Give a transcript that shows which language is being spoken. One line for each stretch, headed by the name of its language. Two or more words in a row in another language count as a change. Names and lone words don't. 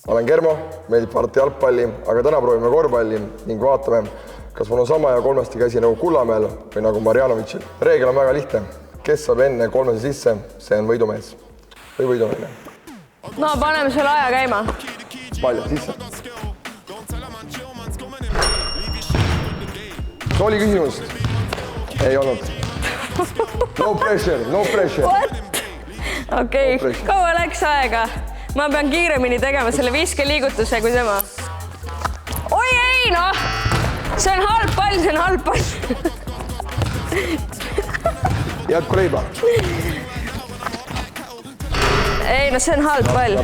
Estonian: olen Germo, meeldib vaadata jalgpalli, aga täna proovime korvpalli ning vaatame, kas mul on sama ja kolmesti käsi nagu Kullamäel või nagu Marjanovitšil. Reegel on väga lihtne. Kes saab enne kolmese sisse, see on võidumees või võidumeene. No paneme selle aja käima. Palju sisse. Oli küsimust? Ei olnud.
English: No pressure, no pressure. What?
Estonian: Okei, kaua läks aega? Ma pean kiiremini tegema selle viskeliigutuse kui tema. Oi ei, noh! See on halb pall, see on halb pall. Jätku leiba. Ei, no see on halb pall.